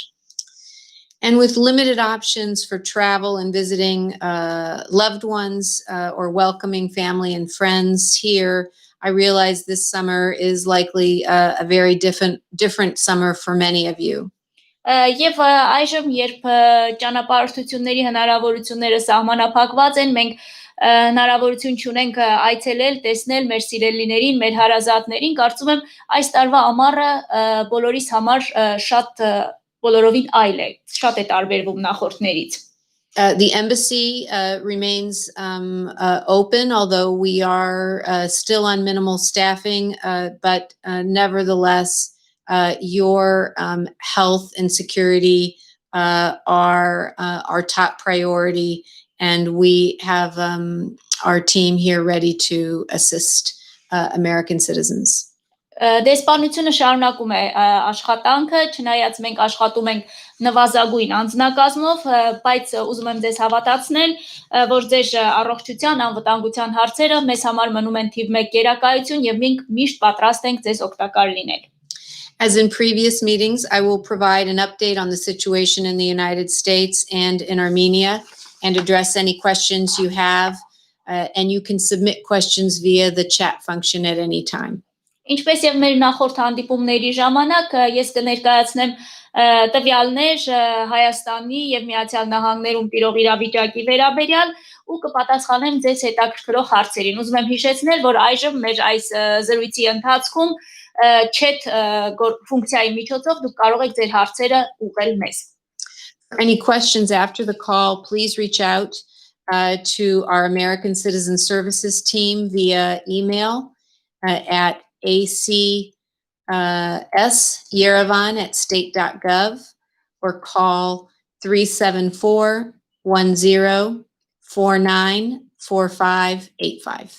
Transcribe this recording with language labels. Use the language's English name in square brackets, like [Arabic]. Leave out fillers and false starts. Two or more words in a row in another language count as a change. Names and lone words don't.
[English] And with limited options for travel and visiting loved ones or welcoming family and friends here, I realize this summer is likely a very different summer for many of you. [Armenian] Եվ այժմ երբ ճանապարհորդությունների հնարավորությունները սահմանափակված են, մենք հնարավորություն չունենք այցելել, տեսնել մեր սիրելիներին, մեր հարազատներին, կարծում եմ այս տարվա ամառը բոլորիս համար շատ բոլորովին այլ է, շատ է տարբերվում նախորդներից. [English] The embassy remains open, although we are still on minimal staffing, but nevertheless, your health and security are our top priority, and we have our team here ready to assist American citizens. [Armenian] Դեսպանությունը շարունակում է աշխատանքը, չնայած մենք աշխատում ենք նվազագույն անձնակազմով, բայց ուզում եմ ձեզ հավատացնել, որ ձեր առողջության, անվտանգության հարցերը մեզ համար մնում են թիվ 1 գերակայություն եւ մենք միշտ պատրաստ ենք ձեզ օգտակար լինել. [English] As in previous meetings, I will provide an update on the situation in the United States and in Armenia and address any questions you have, and you can submit questions via the chat function at any time. [Armenian] Ինչպես եւ մեր նախորդ հանդիպումների ժամանակ ես կներկայացնեմ տվյալներ Հայաստանի եւ Միացյալ Նահանգներում տիրող իրավիճակի վերաբերյալ ու կպատասխանեմ ձեզ հետաքրքրող հարցերին. Ուզում եմ հիշեցնել, որ այժմ մեր այս զրույցի ընթացքում chat ֆունկցիայի միջոցով դուք կարող եք ձեր հարցերը ուղղել մեզ. [English] For any questions after the call, please reach out to our American Citizen Services team via email at ACS Yerevan at state.gov or call 374 494585.